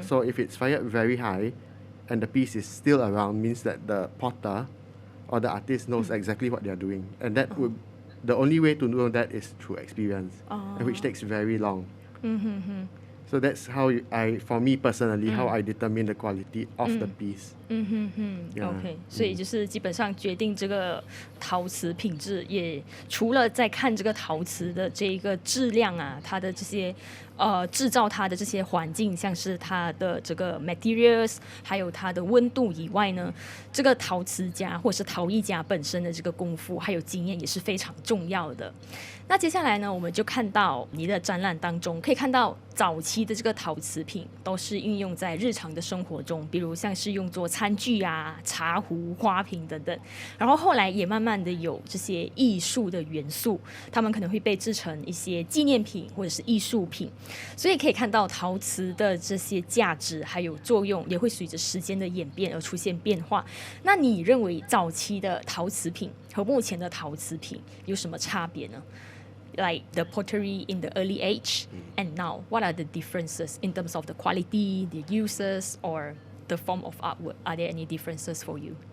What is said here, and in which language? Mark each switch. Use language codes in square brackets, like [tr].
[en] So if it's fired very high and the piece is still around, means that the potter or the artist knows exactly what they're doing. And that would, the only way to know that is through experience, and which takes very long. So that's how for me personally, how I determine the quality of the piece. Yeah. [zh] OK， 所以就是基本上决定这个陶瓷品质，也除了在看这个陶瓷的这个质量啊，它的这些制造它的这些环境，像是它的这个 materials， 还有它的温度以外呢，这个陶瓷家或是陶艺家本身的这个功夫还有经验也是非常重要的。那接下来呢，我们就看到你的展览当中，可以看到早期的这个陶瓷品都是运用在日常的生活中，比如像是用作餐具啊、茶壶、花瓶等等。然后后来也慢慢的有这些艺术的元素，他们可能会被制成一些纪念品或者是艺术品。所以可以看到陶瓷的这些价值还有作用，也会随着时间的演变而出现变化。那你认为早期的陶瓷品和目前的陶瓷品有什么差别呢？ [en] Like the pottery in the early age and now, what are the differences in terms of the quality, the uses, or the form of artwork? Are there any differences for you?